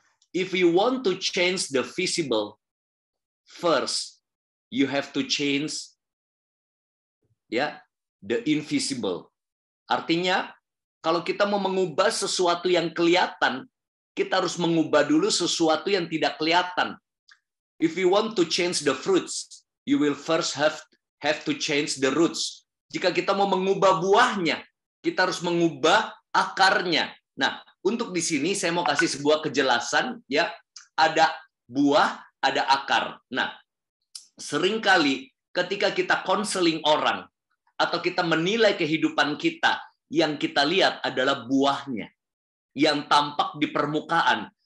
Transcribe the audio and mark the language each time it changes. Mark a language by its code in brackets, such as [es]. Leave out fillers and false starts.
[en] If you want to change the visible, first you have to change the invisible. [id] Artinya, kalau kita mau mengubah sesuatu yang kelihatan, kita harus mengubah dulu sesuatu yang tidak kelihatan. [en] If you want to change the fruits, you will first have to change the roots. [id] Jika kita mau mengubah buahnya, kita harus mengubah akarnya. Nah, untuk di sini saya mau kasih sebuah kejelasan, ya. Ada buah, ada akar. Nah, seringkali ketika kita konseling orang atau kita menilai kehidupan kita, yang kita lihat adalah buahnya yang tampak di permukaan.